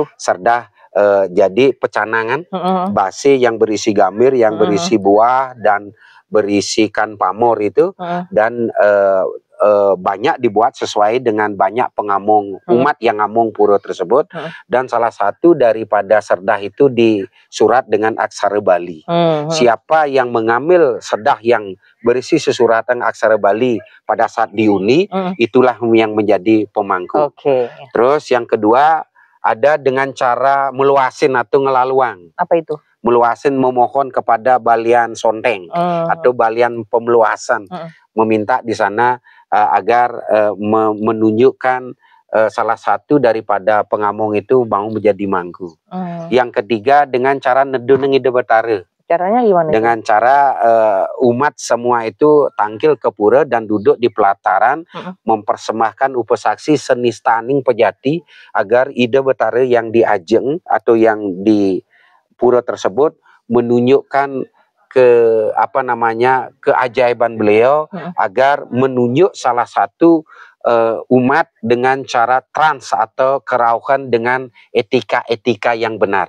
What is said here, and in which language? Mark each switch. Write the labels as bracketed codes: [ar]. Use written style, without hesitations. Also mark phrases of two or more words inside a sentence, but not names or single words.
[id] Serdah jadi pecanangan base yang berisi gamir, yang berisi buah dan berisikan pamor itu dan banyak dibuat sesuai dengan banyak pengamung umat yang ngamung pura tersebut dan salah satu daripada serdah itu disurat dengan aksara Bali. Siapa yang mengambil serdah yang berisi sesuratan aksara Bali pada saat diundi itulah yang menjadi pemangku. Terus yang kedua ada dengan cara meluasin atau ngelaluang. Apa itu? Meluasin memohon kepada balian sonteng atau balian pemeluasan meminta di sana agar menunjukkan salah satu daripada pengamung itu mau menjadi mangku. Yang ketiga dengan cara [ban] neduneng ide betara. [id] Caranya gimana? Dengan cara umat semua itu tangkil ke pura dan duduk di pelataran mempersembahkan upasaksi seni staning pejati agar [ban] ide betara [id] yang diajeng atau yang di pura tersebut menunjukkan keajaiban beliau agar menunjuk salah satu umat dengan cara trans atau kerauhan dengan etika-etika yang benar.